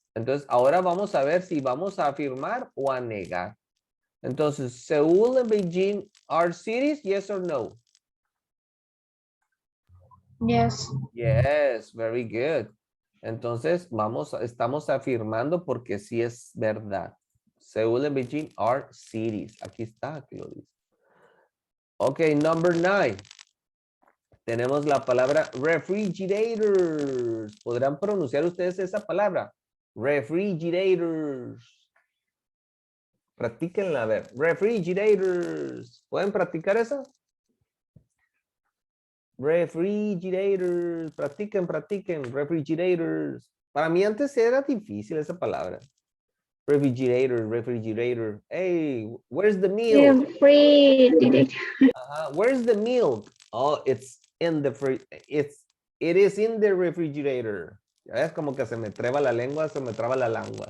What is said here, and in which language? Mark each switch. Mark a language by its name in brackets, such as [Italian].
[Spanish] Entonces ahora vamos a ver si vamos a afirmar o a negar. Entonces, [English] Seúl and Beijing are cities, yes or no? Yes. Yes, very good. [Spanish] Entonces, estamos afirmando porque sí es verdad. [English] Seúl and Beijing are cities. [Spanish] Aquí está, aquí lo dice. [English] Ok, number 9. [Spanish] Tenemos la palabra refrigerators. ¿Podrán pronunciar ustedes esa palabra? Refrigerators. Practíquenla, a ver. Refrigerators. ¿Pueden practicar esa? Refrigerators. Practiquen, practiquen. Refrigerators. Para mí antes era difícil esa palabra. [English] Refrigerator, refrigerator. Hey, where's the milk? Refrigerator. Where's the milk? Oh, it's in the it is in the refrigerator. [Spanish] Es como que se me traba la lengua, se me traba la lengua.